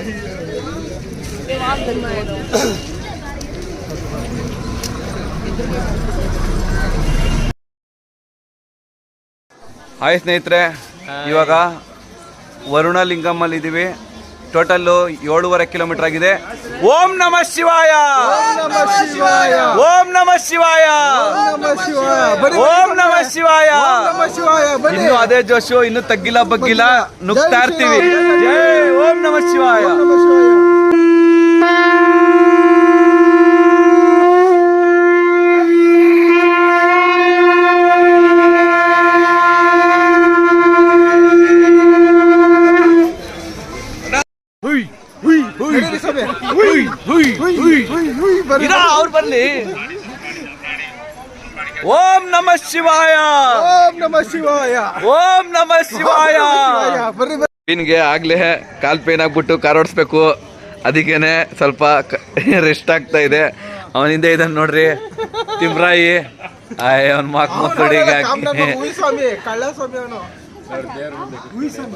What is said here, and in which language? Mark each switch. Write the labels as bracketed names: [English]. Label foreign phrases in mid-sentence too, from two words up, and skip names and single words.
[Kannada] ಹಾಯ್ ಸ್ನೇಹಿತರೆ, ಇವಾಗ ವರುಣಲಿಂಗಮ್ಮಲ್ಲಿ ಇದ್ದೀವಿ. ಟೋಟಲ್ಲು 7.5 ಕಿಲೋಮೀಟರ್ ಆಗಿದೆ. [Sanskrit] ಓಂ ನಮಃ ಶಿವಾಯ, ನಮಃ ಶಿವಾಯ, ಓಂ ನಮಃ ಶಿವಾಯ, ನಮಃ ಶಿವಾಯ. ಬನ್ನಿ, ಓಂ ನಮಃ ಶಿವಾಯ. ನಮಃ ಶಿವಾಯ. [Kannada] ಬನ್ನಿ. ಇನ್ನು ಅದೇ ಜೋಶು, ಇನ್ನು ತಗ್ಗಿಲ್ಲ ಬಗ್ಗಿಲ್ಲ, ನುಗ್ತಾ ಇರ್ತೀವಿ. [Sanskrit] ಜೈ ಓಂ ನಮಃ ಶಿವಾಯ. ನಮಃ ಶಿವಾಯ. [Kannada] ನಡೀರಿ ಸ್ವಾಮಿ. ಬರ್ರಿ. ಅವ್ರು ಬರ್ಲಿ. [Sanskrit] ಓಂ ನಮಃ ಶಿವಾಯ, ಓಂ ನಮಃ ಶಿವಾಯ, ಓಂ ನಮಃ ಶಿವಾಯ. [Kannada] ಬರ್ರಿ ಬರ್ರಿ. ಪೇನ್ಗೆ ಆಗ್ಲೇ ಕಾಲ್ ಪೇನ್ ಆಗ್ಬಿಟ್ಟು ಕಾರ್ ಓಡಿಸ್ಬೇಕು, ಅದಕ್ಕೇನೆ ಸ್ವಲ್ಪ ರೆಸ್ಟ್ ಆಗ್ತಾ ಇದೆ. ಅವನಿಂದ ಇದನ್ನ ನೋಡ್ರಿ, ತಿಮ್ರಾಯಿ ಅವನ್ ಮಾಕ್ ಮಕ್ಕಳಿಗೆ ಹುಯಿ ಸ್ವಾಮಿ, ಕಳ್ಳ ಸ್ವಾಮಿ ಅವನು. ಹುಯಿ ಸ್ವಾಮಿ.